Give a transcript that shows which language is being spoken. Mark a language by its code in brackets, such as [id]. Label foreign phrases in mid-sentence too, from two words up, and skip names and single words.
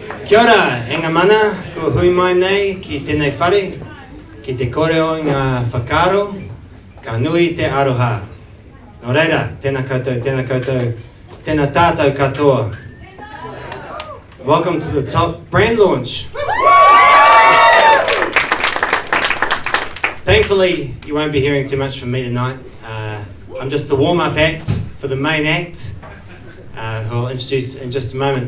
[mi] Kia ora, e ngā mana, ko hui mai nei ki tēnei whare, ki te kore o ngā whakaro, ka nui te aroha. Nō reira, tēnā koutou, tēnā tātou katoa. [en] Welcome to the top brand launch. Thankfully, you won't be hearing too much from me tonight. I'm just the warm-up act for the main act, who I'll introduce in just a moment.